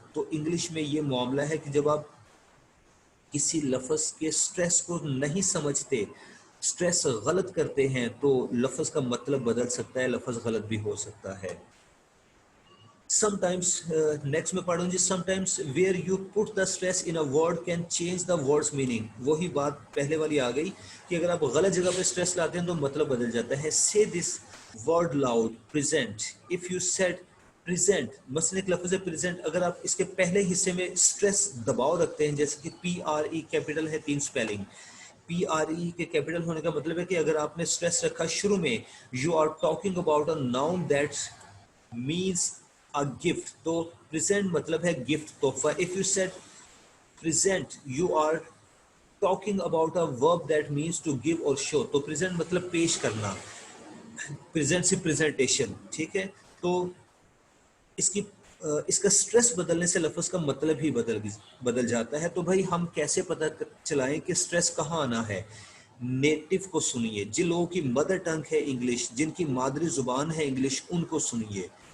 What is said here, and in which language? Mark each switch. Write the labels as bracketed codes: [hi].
[ur] تو انگلش میں یہ معاملہ ہے کہ جب آپ کسی لفظ کے سٹریس کو نہیں سمجھتے، سٹریس غلط کرتے ہیں، تو لفظ کا مطلب بدل سکتا ہے، لفظ غلط بھی ہو سکتا ہے. [en] Sometimes [ur] نیکسٹ میں پڑھوں جی. [en] Sometimes where you put the stress in a word can change the word's meaning. [ur] وہی بات پہلے والی آ گئی کہ اگر آپ غلط جگہ پہ سٹریس لاتے ہیں تو مطلب بدل جاتا ہے. [en] Say this word loud, present. If you said present، [ur] مثلا ایک لفظ ہے present، اگر آپ اس کے پہلے حصے میں سٹریس دباؤ رکھتے ہیں، جیسے کہ پی آر ای کیپٹل ہے 3 سپیلنگ، پی آر ای کے کیپٹل ہونے کا مطلب ہے کہ اگر آپ نے سٹریس رکھا شروع میں، [en] you are talking about a noun that means a gift، [ur] تو present مطلب ہے gift، تحفہ. [en] if you said present you are talking about a verb that means to give or show، [ur] تو present مطلب پیش کرنا، present سے presentation، ٹھیک ہے. تو اس کا سٹریس بدلنے سے لفظ کا مطلب ہی بدل جاتا ہے. تو بھائی ہم کیسے پتہ چلائیں کہ سٹریس کہاں آنا ہے؟ نیٹو کو سنیے، جن لوگوں کی مدر ٹنگ ہے انگلش، جن کی مادری زبان ہے انگلش، ان کو سنیے.